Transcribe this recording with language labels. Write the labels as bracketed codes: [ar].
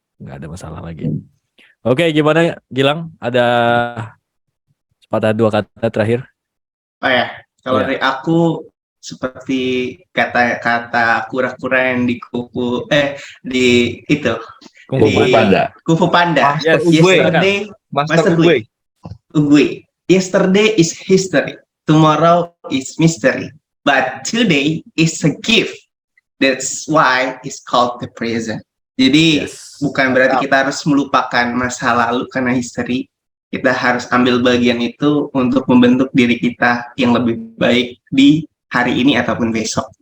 [id] Nggak ada masalah lagi. Oke, gimana Gilang? Ada sepatah dua kata terakhir? Oh ya, kalau dari aku seperti kata-kata kura-kura yang di di itu Kung Fu Panda. [en] Yes. Yesterday, Master Ugwe. Yesterday is history. Tomorrow is mystery. but today is a gift. That's why it's called the present. [id] Jadi [en] Yes. [id] bukan berarti kita harus melupakan masa lalu karena history. Kita harus ambil bagian itu untuk membentuk diri kita yang lebih baik di hari ini ataupun besok.